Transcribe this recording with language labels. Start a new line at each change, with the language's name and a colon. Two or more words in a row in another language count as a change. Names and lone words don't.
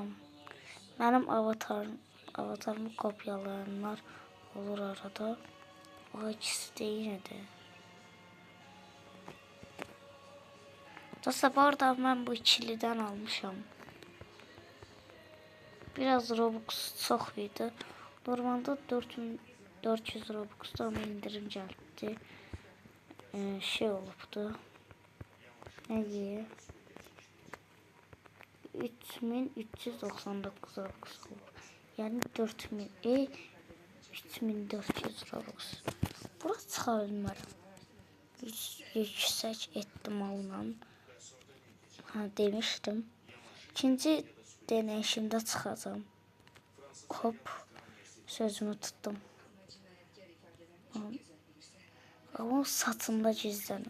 Azerbaijani: Mənim avatarımı kopyalayanlar olur arada.
Turkish: O ikisi de yine.
Azerbaijani: Dostlar, bu arada mən bu ikiliden almışam. Biraz Robux çox idi.
Turkish: Normalde 4400 Robux'da ama indirim geldi.
Azerbaijani: Şey olubdu. Ne diye? 3399 Robux oldu.
Turkish: Yani 3400 Robux.
Azerbaijani: Burası çıxa bilmərəm. Yüksək ehtimalla.
Turkish: Demiştim.
Azerbaijani: İkinci deneyişimdə çıxacağım.
Turkish: Hop. Sözümü tuttum.
Azerbaijani: Ama saçımda gizlənim.